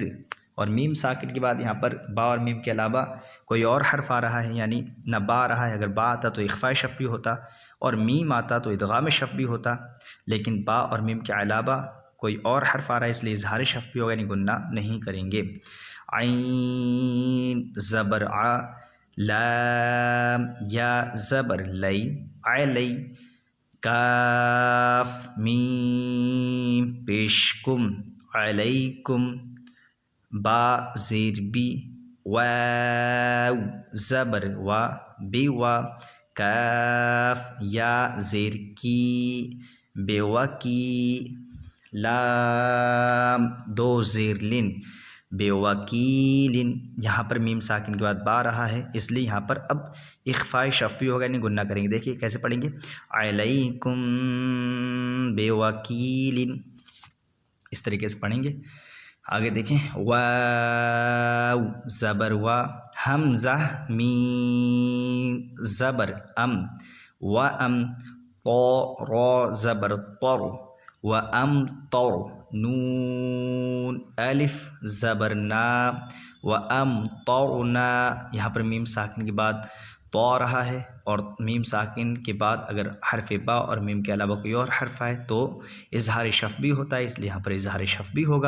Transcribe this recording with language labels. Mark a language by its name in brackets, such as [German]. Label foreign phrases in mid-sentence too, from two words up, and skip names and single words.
[Urdu] اور میم ساکن کے بعد یہاں پر با اور میم کے علاوہ کوئی اور حرف آ رہا ہے، یعنی نہ با آ رہا ہے، اگر با آتا تو اخفاء شفوی ہوتا، اور میم آتا تو ادغام شفوی ہوتا، لیکن با اور میم کے علاوہ کوئی اور حرف آ رہا ہے، اس لیے اظہار شفوی ہوگا، یعنی گنہ نہیں کریں گے۔ عین زبر ع، لام یا زبر لئی، علی، کاف میم پیش کم، علیکم، با زیر بی، واو زبر وا، بی وا، کاف یا زیر کی، بے وکی، لام دو زیر لن، بے وکیلن، یہاں پر میم ساکن کے بعد با رہا ہے، اس لیے یہاں پر اب اخفاء شفوی ہوگا، یعنی گنہ کریں گے۔ دیکھیے کیسے پڑھیں گے، [Arabic] علیکم بے وکیلن، [Urdu] اس طریقے سے پڑھیں گے۔ آگے دیکھیں، واو زبر وا، حمزہ میم زبر ام، و ام، طو را زبر طر، و ام طر، نون الف زبر نا، [Arabic] و ام طرنا، [Urdu] یہاں پر میم ساکن کے بعد تو آ رہا ہے، اور میم ساکن کے بعد اگر حرف با اور میم کے علاوہ کوئی اور حرف آئے تو اظہار شفوی ہوتا ہے، اس لیے یہاں پر اظہار شفوی ہوگا۔